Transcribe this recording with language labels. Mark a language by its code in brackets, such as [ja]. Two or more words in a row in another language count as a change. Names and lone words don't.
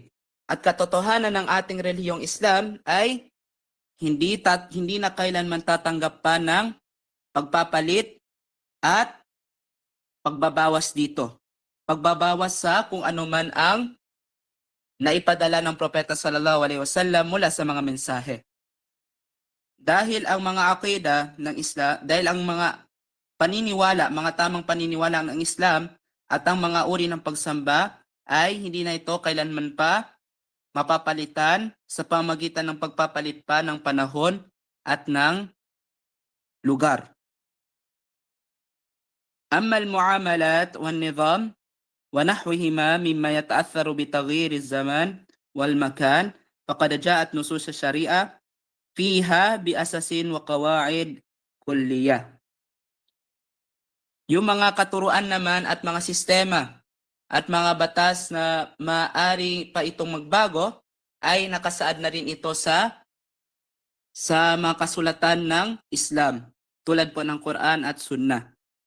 [tl] At katotohanan ng ating relihiyong Islam ay hindi na kailanman tatanggap pa ng pagpapalit at pagbabawas dito. Pagbabawas sa kung ano man ang naipadala ng propeta [ar] صلى الله عليه وسلم [tl] mula sa mga mensahe. Dahil ang mga akida ng Islam, dahil ang mga paniniwala, mga tamang paniniwala ng Islam at ang mga uri ng pagsamba ay hindi na ito kailanman pa mapapalitan sa pamagitan ng pagpapalit pa ng panahon at ng lugar. [ar] أما المعاملات والنظام ونحوهما مما يتأثر بتغير الزمان والمكان فقد جاءت نصوص الشريعة فيها بأسس وقواعد كلية. [tl] Yung mga katuruan naman at mga sistema at mga batas na maaari pa itong magbago ay nakasaad na rin ito sa mga kasulatan ng Islam tulad po ng Quran at Sunnah.